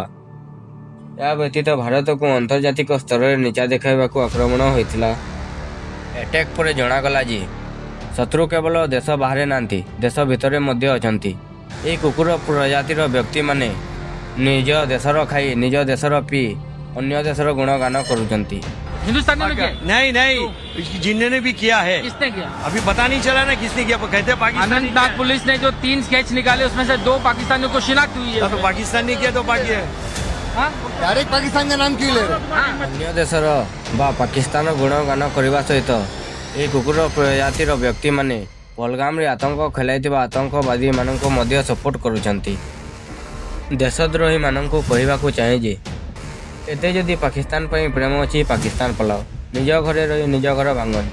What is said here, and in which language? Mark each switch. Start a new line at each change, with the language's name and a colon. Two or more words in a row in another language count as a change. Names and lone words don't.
Odia: ଏହା ବ୍ୟତୀତ ଭାରତକୁ ଆନ୍ତର୍ଜାତିକ ସ୍ତରରେ ନିଚା ଦେଖାଇବାକୁ ଆକ୍ରମଣ ହୋଇଥିଲା। ଆଟାକ ପରେ ଜଣାଗଲା ଯେ ଶତ୍ରୁ କେବଳ ଦେଶ ବାହାରେ ନାହାନ୍ତି, ଦେଶ ଭିତରେ ମଧ୍ୟ ଅଛନ୍ତି। ଏହି କୁକୁର ପ୍ରଜାତିର ବ୍ୟକ୍ତିମାନେ ନିଜ ଦେଶର ଖାଇ, ନିଜ ଦେଶର ପିଇ, ଅନ୍ୟ ଦେଶର ଗୁଣଗାନ କରୁଛନ୍ତି।
Hindi: हिंदुस्तानी ने किया? नहीं नहीं जिन्होंने भी किया है, किसने किया? अभी पता नहीं चला ना किसने किया। कहते हैं पाकिस्तान अनंतनाग पुलिस ने जो 3 स्केच निकाले उसमें से 2 पाकिस्तानियों को शिनाख्त हुई है। तो पाकिस्तान ने किया तो बाकी है। हाँ? डायरेक्ट पाकिस्तान का नाम क्यों ले रहे?
Odia: ଅନ୍ୟ ଦେଶର ବା ପାକିସ୍ତାନ ଗୁଣଗାନ କରିବା ସହିତ ଏହି କୁକୁର ପ୍ରଜାତିର ବ୍ୟକ୍ତିମାନେ ପହଲଗାମରେ ଆତଙ୍କ ଖେଳାଇଥିବା ଆତଙ୍କବାଦୀମାନଙ୍କୁ ମଧ୍ୟ ସପୋର୍ଟ କରୁଛନ୍ତି। ଦେଶଦ୍ରୋହୀମାନଙ୍କୁ କହିବାକୁ ଚାହେଁ ଯେ ଏତେ ଯଦି ପାକିସ୍ତାନ ପାଇଁ ପ୍ରେମ ଅଛି, ପାକିସ୍ତାନ ପଳାଅ, ନିଜ ଘରେ ରହି ନିଜ ଘର ଭାଙ୍ଗନି।